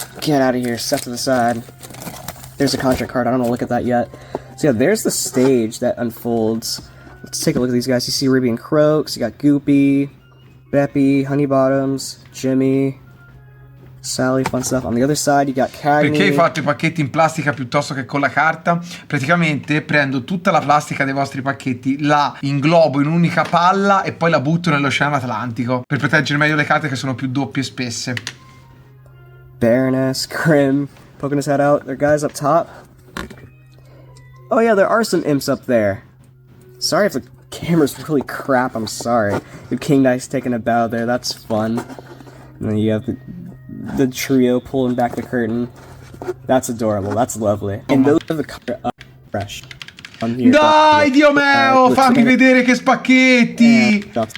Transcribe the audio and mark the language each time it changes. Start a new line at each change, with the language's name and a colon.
English: Get out of here. Step to the side. There's a contract card. I don't want to look at that yet. So yeah, there's the stage that unfolds. Let's take a look at these guys. You see Ruby and Croaks. You got Goopy, Beppy, Honeybottoms, Jimmy, Sally, fun stuff. On the other side, you got Cagney.
Italian: Perché hai fatto i pacchetti in plastica piuttosto che con la carta? Praticamente prendo tutta la plastica dei vostri pacchetti, la inglobo in un'unica palla e poi la butto nell'Oceano Atlantico per proteggere meglio le carte che sono più doppie e spesse.
English: Baroness, Grim, poking his head out. There are guys up top. Oh yeah, there are some imps up there. Sorry if the camera's really crap, I'm sorry. You have King Dice taking a bow there, that's fun. And then you have the trio pulling back the curtain. That's adorable, that's lovely. And those are the color fresh.
Italian: Dai, Dio mio, fammi vedere che spacchetti!